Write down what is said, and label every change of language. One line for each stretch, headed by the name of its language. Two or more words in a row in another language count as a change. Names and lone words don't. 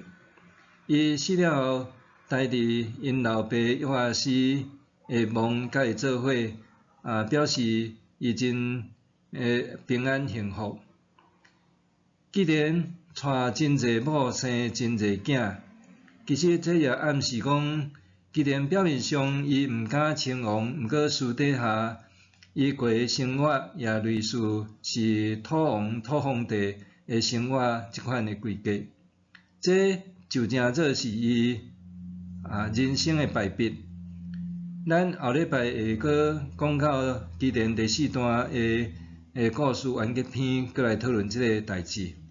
Min Nan Chinese: 伊死了后，待伫因老爸约阿斯的墓甲伊做伙，表示伊真平安幸福。既然娶真济某，生真济囝，其实这也暗示讲，既然表面上伊毋敢称王，毋过私底下伊过的生活也类似是土王、土皇帝的生活即款的规格，这就正做是伊人生的败笔。咱后礼拜会佫讲到基甸第4段的故事完结篇，佫来讨论即个代志。